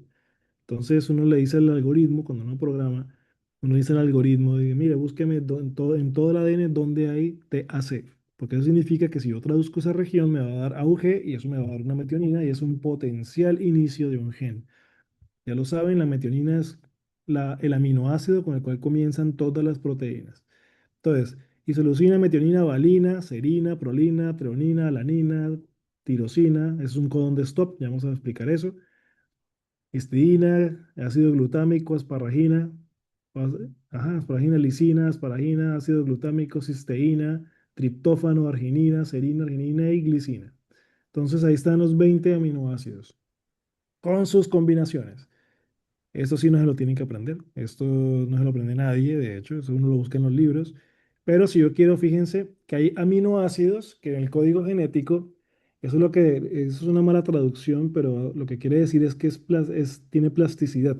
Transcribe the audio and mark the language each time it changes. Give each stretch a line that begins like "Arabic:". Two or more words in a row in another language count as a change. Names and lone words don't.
Spanish: Entonces, uno le dice al algoritmo, cuando uno programa, uno dice al algoritmo, dice, mire, búsqueme en todo el ADN donde hay TAC. Porque eso significa que si yo traduzco esa región, me va a dar AUG y eso me va a dar una metionina y es un potencial inicio de un gen. Ya lo saben, la metionina es el aminoácido con el cual comienzan todas las proteínas. Entonces, isoleucina, metionina, valina, serina, prolina, treonina, alanina, tirosina, es un codón de stop, ya vamos a explicar eso. Histidina, ácido glutámico, asparagina, asparagina, lisina, asparagina, ácido glutámico, cisteína, triptófano, arginina, serina, arginina y glicina. Entonces ahí están los 20 aminoácidos con sus combinaciones. Esto sí no se lo tienen que aprender. Esto no se lo aprende nadie, de hecho, eso uno lo busca en los libros. Pero si yo quiero, fíjense que hay aminoácidos que en el código genético, eso es una mala traducción, pero lo que quiere decir es que tiene plasticidad.